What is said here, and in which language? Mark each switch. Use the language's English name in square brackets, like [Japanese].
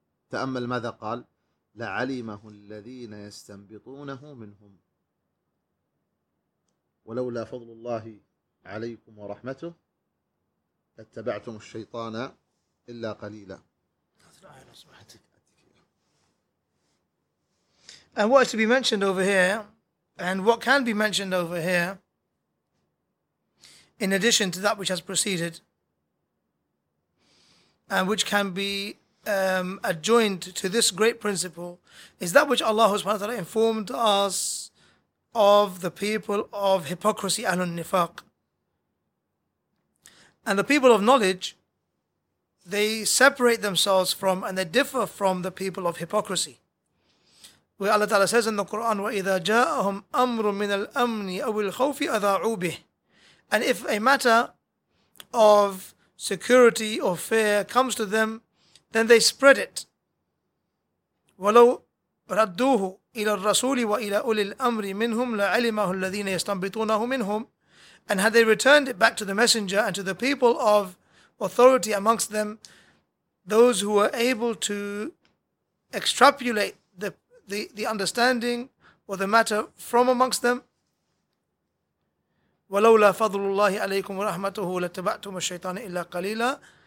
[Arabic] تأمل ماذا قال: لعلمه الذين يستنبطونه منهم ولولا فضل الله عليكم ورحمته اتبعتم الشيطان إلا قليلا. [English] And what is to be mentioned over here, and what can be mentioned over here, in addition to that which has preceded, and which can be adjoined to this great principle, is that which Allah subhanahu wa ta'ala informed us of the people of hypocrisy, Ahlun Nifaq. And the people of knowledge, they separate themselves from and they differ from the people of hypocrisy. Where Allah Ta'ala says in the Quran, [Arabic] وَإِذَا جَاءَهُمْ أَمْرٌ مِنَ الْأَمْنِ أَوِ الْخَوْفِ أَذَاعُوا بِهِ. [English] And if a matter of security or fear comes to them, then they spread it. [Arabic] وَلَوْ رَدُّوهُ إِلَى الرَّسُولِ وَإِلَى أُولِي الْأَمْرِ مِنْهُمْ لَعَلِمَهُ الَّذِينَ يَسْتَنْبِطُونَهُ مِنْهُمْ. [English] And had they returned it back to the messenger and to the people of authority amongst them, those who were able to extrapolate the understanding or the matter from amongst them, [Arabic] وَلَوْلَا فَضْلُ اللَّهِ عَلَيْكُمْ وَرَحْمَتُهُ لَاتَّبَعْتُمُ الشَّيْطَانِ إِلَّا قَلِيلًا.